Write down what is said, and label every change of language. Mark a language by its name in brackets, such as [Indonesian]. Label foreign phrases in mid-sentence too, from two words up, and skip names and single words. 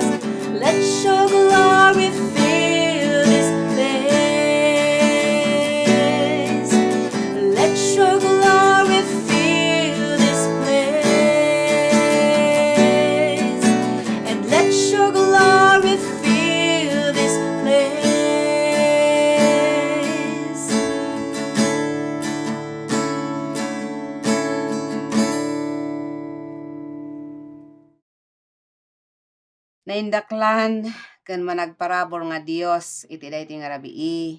[English] Let your glory fill this place. Let your glory fill this place, and let your glory fill this place. [Iloko] Naindaklan ken managparabor nga Dios iti dayti nga rabii.